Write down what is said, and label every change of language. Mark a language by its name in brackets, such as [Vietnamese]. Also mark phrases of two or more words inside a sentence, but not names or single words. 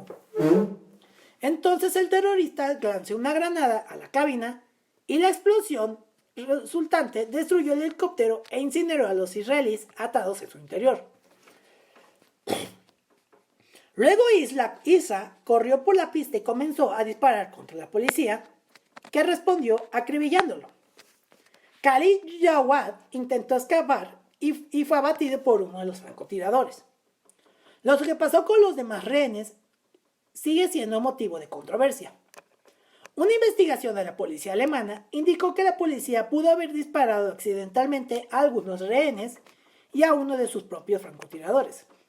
[Spanish] Entonces el terrorista lanzó una granada a la cabina y la explosión resultante destruyó el helicóptero e incineró a los israelíes atados en su interior. Luego Isa corrió por la pista y comenzó a disparar contra la policía, que respondió acribillándolo. Khalid Jawad intentó escapar y fue abatido por uno de los francotiradores. Lo que pasó con los demás rehenes sigue siendo motivo de controversia. Una investigación de la policía alemana indicó que la policía pudo haber disparado accidentalmente a algunos rehenes y a uno de sus propios francotiradores.